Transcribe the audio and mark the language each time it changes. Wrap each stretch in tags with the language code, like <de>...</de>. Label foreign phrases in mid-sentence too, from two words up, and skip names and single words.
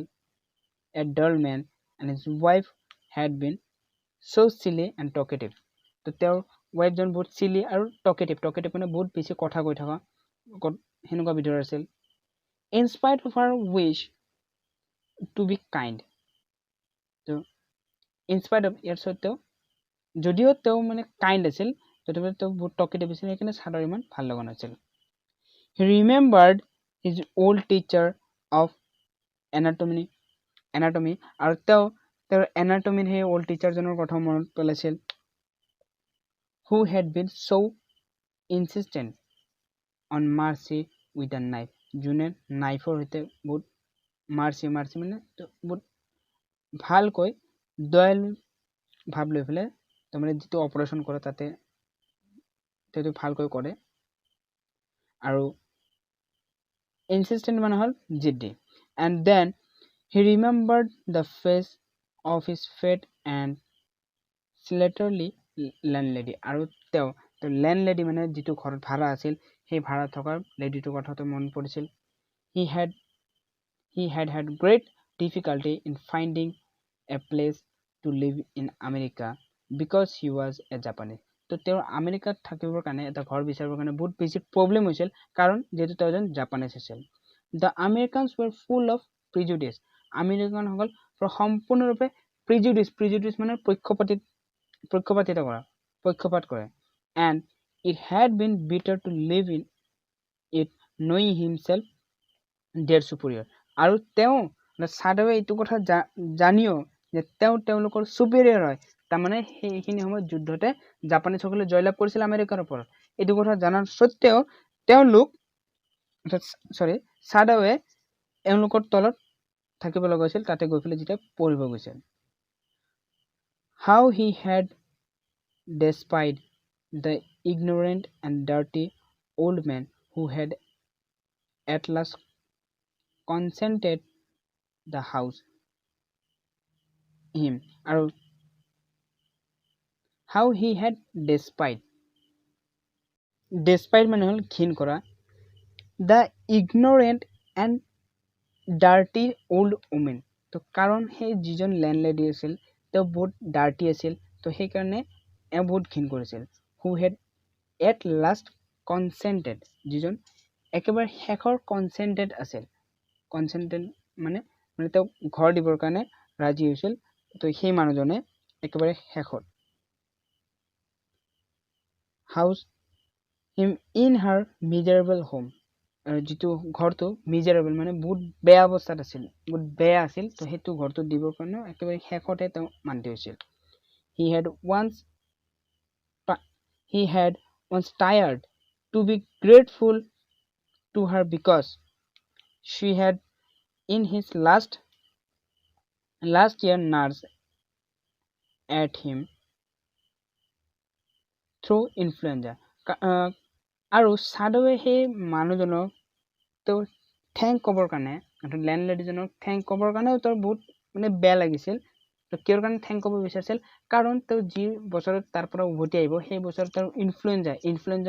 <en>A dull man and his wife had been so silly and talkative.</en> <as>তো তেওঁৰ ৱাইফজন বহুত চিলি আৰু টকেটিভ মানে বহুত বেছি কথা কৈ থকা সেনেকুৱা বিধৰ আছিল.</as> <en>In spite of her wish to be kind.</en> <as>তো</as> <en>in spite of</en> <as>ইয়াৰ সত্ত্বেও যদিও তেওঁ মানে কাইণ্ড আছিল তথাপিও তেওঁ বহুত টকেটিভ আছিল সেইকাৰণে চাদৰ ইমান ভাল লগা নাছিল.</as> <en>He remembered his old teacher of anatomy</en> <as>আৰু তেওঁৰ anatomy সেই</as> <en>old teacherজনৰ</en> <as>কথা মনত পেলাইছিল.</as> <en>Who had been so insistent on mercy with a knife.</en> <as>যোনে নাইফৰ সৈতে বহুত মাৰ্চি মানে বহুত ভালকৈ দয়াল ভাৱ লৈ পেলাই তাৰমানে যিটো অপাৰেশ্যন কৰে তাতে সেইটো ভালকৈ কৰে আৰু ইনসিস্টেন্ট মানে হ'ল জিদ্দি.</as> <en>And then he remembered the face of his fat and slatternly landlady.</en> <as>আৰু তেওঁ landlady মানে যিটো ঘৰত ভাড়া আছিল সেই ভাড়া থকা লেডিটোৰ কথাটো মন পৰিছিল.</as> <en>He had great difficulty in finding a place to live in America because he was a Japanese.</en> <as>তো তেওঁৰ আমেৰিকাত থাকিবৰ কাৰণে এটা ঘৰ বিচাৰিবৰ কাৰণে বহুত বেছি প্ৰব্লেম হৈছিল কাৰণ যেহেতু তেওঁ এজন জাপানীজ আছিল</as> <en>the Americans were full of prejudice</en> <as>আমেৰিকানসকল সম্পূৰ্ণৰূপে প্ৰিজুডিচ মানে পক্ষপাত কৰে</as> <en>and it had been better to live in it knowing himself their superior</en> <as>আৰু তেওঁ সাধৱে এইটো কথা জানিও যে তেওঁলোকৰ superior হয় তাৰমানে সেইখিনি সময়ত যুদ্ধতে জাপানীসকলে জয়লাভ কৰিছিল আমেৰিকাৰ ওপৰত এইটো কথা জানাৰ সত্ত্বেও তেওঁলোক সাধৱে এওঁলোকৰ তলত থাকিব লগা হৈছিল তাতে গৈ পেলাই যেতিয়া পঢ়িব গৈছিল</as> <en>how he had despised the ignorant and dirty old man who had at last consented the house him</en> <as>আৰু</as> <en>how he had despite</en> <as>মানে হল ঘিন কৰা</as> <en>the ignorant and dirty old</en> <as>woman তো কাৰণ সেই যিজন লেণ্ডলেডি আছিল তেওঁ বহুত ডাৰ্টি আছিল তো সেইকাৰণে বহুত ঘিন কৰিছিল</as> <en>who had at last consented</en> <as>যিজন একেবাৰে শেষৰ কনসেন্টেড আছিল কনসেন্টেড মানে তেওঁ ঘৰ দিবৰ কাৰণে ৰাজি হৈছিল তো সেই মানুহজনে একেবাৰে শেষত</as> <en>house him in her miserable home</en> <as>যিটো ঘৰটো মিজাৰেবল মানে বহুত বেয়া অৱস্থাত আছিল বহুত বেয়া আছিল তো সেইটো ঘৰটো দিবৰ কাৰণে একেবাৰে শেষতে তেওঁ মান্তি হৈছিল</as> <en>he had once tired to be grateful to her because she had in his last year nursed at him through influenza</en> <as>আৰু সাধৱে সেই মানুহজনক তেওঁ থেংক ক'বৰ কাৰণে লেণ্ডলেডিজনক থেংক ক'বৰ কাৰণে তেওঁৰ বহুত মানে বেয়া লাগিছিল তো কিয়ৰ কাৰণে থেংক ক'ব বিচাৰিছিল কাৰণ তেওঁ যি বছৰত তাৰ পৰা উভতি আহিব সেই বছৰত তেওঁৰ ইনফ্লুৱেঞ্জা</as>